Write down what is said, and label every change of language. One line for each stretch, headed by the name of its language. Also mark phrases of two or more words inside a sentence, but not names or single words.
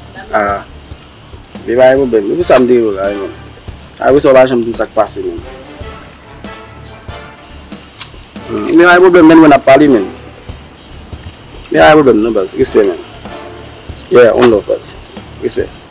Haitian Creole: Ah. Men pa gen pwoblèm. Se pou sa m di yo la, men. A wè se ou pa janm di m sa k pase, men. Hmm, men pa gen pwoblèm, men, mwen ap pale, men. Men pa gen pwoblèm, non, boss. Respè, men.
English: Yeah, one love, boss.
Haitian Creole: Respè.